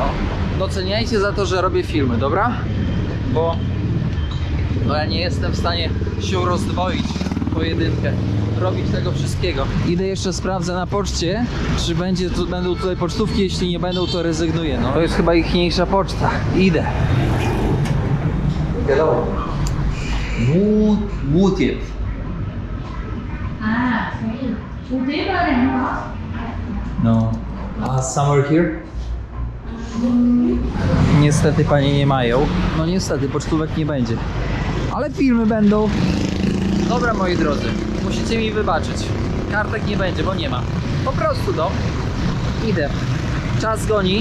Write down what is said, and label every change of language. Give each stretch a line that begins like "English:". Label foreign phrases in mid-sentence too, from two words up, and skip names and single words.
Polish: Doceniajcie za to, że robię filmy, dobra? Bo ja nie jestem w stanie się rozdwoić w pojedynkę, robić tego wszystkiego. Idę jeszcze sprawdzę na poczcie, czy będą tutaj pocztówki, jeśli nie będą, to rezygnuję, no. To jest chyba ichniejsza poczta. Idę. Hello. Wutiep.
Vietnamese: À, thấy Phú Tiếp ở đây không có.
English: No. A summer here?
Polish: Niestety panie nie mają. No niestety, pocztówek nie będzie. Ale filmy będą. Dobra moi drodzy, musicie mi wybaczyć. Kartek nie będzie, bo nie ma. Po prostu no. Idę. Czas goni.